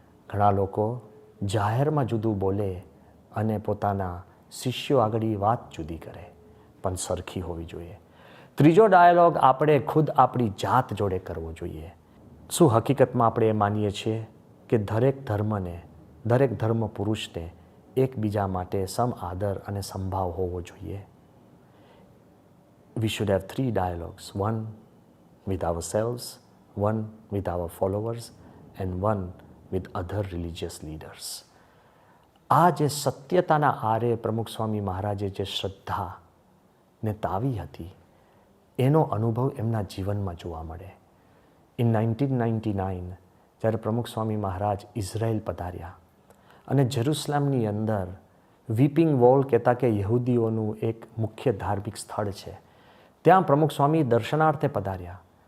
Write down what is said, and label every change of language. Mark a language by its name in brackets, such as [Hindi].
[Gujarati] ઘણા લોકો જાહેરમાં જુદું બોલે અને પોતાના શિષ્યો આગળ વાત જુદી કરે, પણ સરખી હોવી જોઈએ. ત્રીજો ડાયલોગ આપણે ખુદ આપણી જાત જોડે કરવો જોઈએ. શું હકીકતમાં આપણે એ માનીએ છીએ કે દરેક ધર્મને, દરેક ધર્મ પુરુષને એકબીજા માટે સમ આદર અને સંભાવ હોવો જોઈએ? [English] We should have 3 dialogues, one with ourselves, one with our followers, and one with other religious leaders. [Gujarati] આ જે સત્યતાના આરે પ્રમુખ સ્વામી મહારાજે જે શ્રદ્ધા ને તાવી હતી, એનો અનુભવ એમના જીવનમાં જોવા મળે. ઇન 1999 જ્યારે પ્રમુખ સ્વામી મહારાજ ઇઝરાયલ પધાર્યા અને જેરુસલેમની અંદર વીપિંગ વોલ કહેતા કે યહૂદીઓનું એક મુખ્ય ધાર્મિક સ્થળ છે, ત્યાં પ્રમુખ સ્વામી દર્શનાર્થે પધાર્યા.